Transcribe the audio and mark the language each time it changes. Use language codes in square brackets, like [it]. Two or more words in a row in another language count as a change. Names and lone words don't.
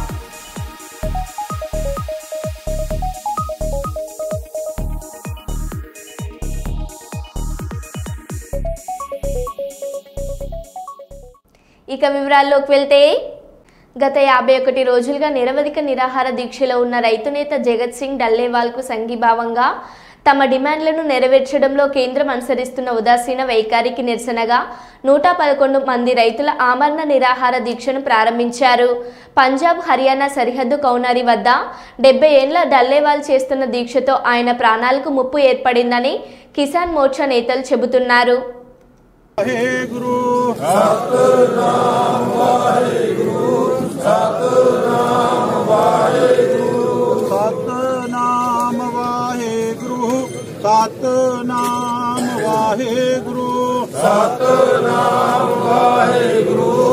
[te] ఇక వివరాల్లోకి వెళ్తే, గత 51 రోజులుగా నిరవధిక నిరాహార దీక్షలో ఉన్న రైతు నేత జగత్ సింగ్ డల్లేవాల్కు సంఘీభావంగా తమ డిమాండ్లను నెరవేర్చడంలో కేంద్రం అనుసరిస్తున్న ఉదాసీన వైఖరికి నిరసనగా 111 మంది రైతుల ఆమరణ నిరాహార దీక్షను ప్రారంభించారు. పంజాబ్ హర్యానా సరిహద్దు కౌనారి వద్ద 70 ఏళ్ల డల్లేవాల్ చేస్తున్న దీక్షతో ఆయన ప్రాణాలకు ముప్పు ఏర్పడిందని కిసాన్ మోర్చా నేతలు చెబుతున్నారు. [pa] ਵਾਹਿਗੁਰੂ ਸਤਿਨਾਮ ਵਾਹਿਗੁਰੂ ਸਤਿਨਾਮ ਵਾਹਿਗੁਰੂ ਸਤਿਨਾਮ ਵਾਹਿਗੁਰੂ ਸਤਿਨਾਮ ਵਾਹਿਗੁਰੂ ਸਤਿਨਾਮ ਵਾਹਿਗੁਰੂ